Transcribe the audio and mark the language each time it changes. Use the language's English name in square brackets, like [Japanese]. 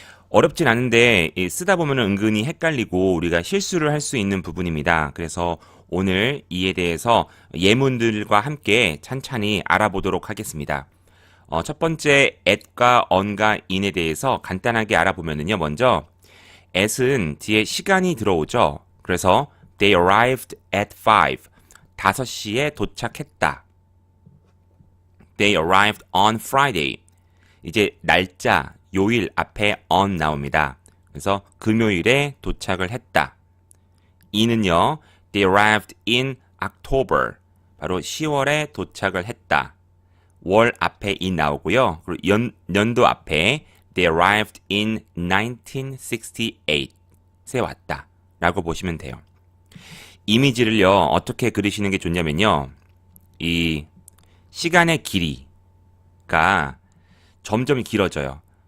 [Korean] 어렵진 않은데 쓰다 보면 은근히 헷갈리고 우리가 실수를 할 수 있는 부분입니다. 그래서 오늘 이에 대해서 예문들과 함께 찬찬히 알아보도록 하겠습니다. 첫 번째 at과 on과 in에 대해서 간단하게 알아보면요. 먼저 at은 뒤에 시간이 들어오죠. [English] 그래서 they arrived at 5. [Korean] 5시에 도착했다. [English] They arrived on Friday. [Korean] 이제 날짜, 요일 앞에 on 나옵니다. 그래서 금요일에 도착을 했다. in은요. [English] They arrived in October. [Korean] 바로 10월에 도착을 했다. 월 앞에 in 나오고요. 그리고 년도 앞에 [English] They arrived in [Korean] 1968에 왔다. 라고 보시면 돼요. 이미지를요. 어떻게 그리시는 게 좋냐면요. 이 시간의 길이가 점점 길어져요.